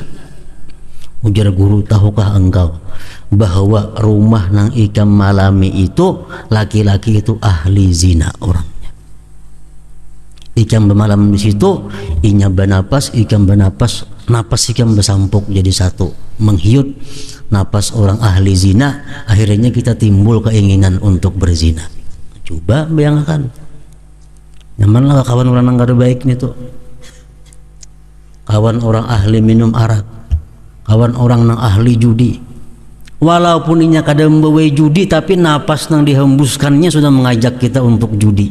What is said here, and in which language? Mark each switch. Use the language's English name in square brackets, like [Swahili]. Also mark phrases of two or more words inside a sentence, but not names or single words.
[Banjar] Ujar guru, tahukah engkau bahwa rumah nang ikam malami itu laki-laki itu ahli zina orangnya. Ikam bermalam di situ, inya bernapas, ikam bernapas, napas ikam bersampuk jadi satu, menghiut napas orang ahli zina. Akhirnya kita timbul keinginan untuk berzina. Coba bayangkan, nyamanlah kawan orang yang gak ada baik nih tuh, kawan orang ahli minum arak, kawan orang yang ahli judi. Walaupun inya kada membawa judi, tapi napas yang dihembuskannya sudah mengajak kita untuk judi.